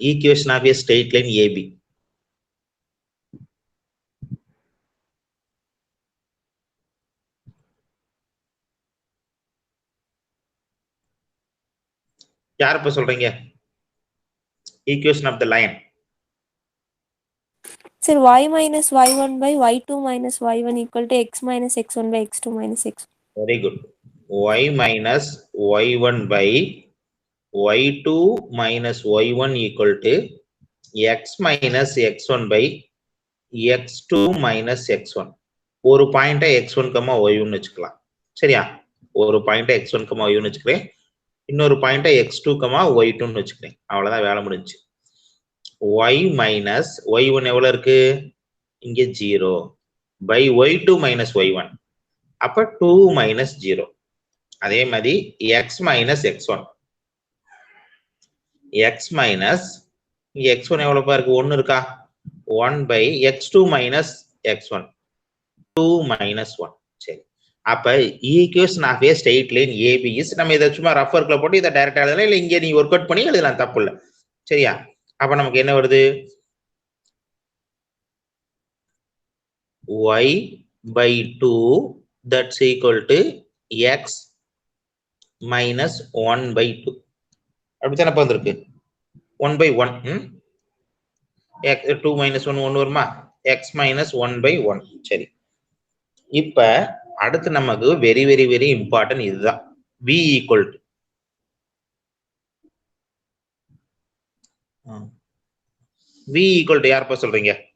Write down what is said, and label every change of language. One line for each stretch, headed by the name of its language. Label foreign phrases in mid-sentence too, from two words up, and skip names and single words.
English: Equation of a straight line AB.
Tamil: யார் இப்ப சொல்றீங்க?
English: Equation of the line. Sir, y minus y1 by y2 minus y1 equal to x minus x1 by x2 minus x. Very good. Y minus y1 by y2 minus y1 equal to x minus x1 by x2 minus x1.
Tamil: ஒரு பாயிண்ட்டை x1, y1 வச்சுக்கலாம். சரியா? ஒரு பாயிண்ட்டை x1, y1 வச்சுக்கிறேன். இன்னொரு பாயிண்ட்டை x2, y2 வச்சுக்கிறேன். அவ்வளவுதான், வேலை முடிஞ்சு.
English: y minus y1
Tamil: எவ்வளவு இருக்கு?
English: இங்க 0 by y2 minus y1. அப்ப 2 minus 0.
Tamil: அதே மாதிரி
English: x minus x1. x minus x1
Tamil: எவ்வளவு இருக்கு? 1 இருக்கா?
English: 1 by x2 minus x1. 2 minus 1.
Tamil: சரி, அப்ப
English: equation of a straight line AB is,
Tamil: நம்ம இதை சும்மா ரஃப் ஒர்க்ல போட்டு இதை டைரக்டா எழுதலாம், இல்ல இங்க நீ
English: work out
Tamil: பண்ணி எழுதலாம், தப்பு இல்லை. சரியா? அப்ப நமக்கு என்ன வருது?
English: y by 2 that's equal to x minus 1 by 2.
Tamil: அப்படித்தானே வந்திருக்கு? 1 by 1.
English: 2 minus 1 1 வருமா? x minus 1 by 1.
Tamil: சரி, இப்ப அடுத்து நமக்கு
English: very very very important
Tamil: இதுதான்.
English: v equal to
Tamil: யாருப்பா சொல்றீங்க?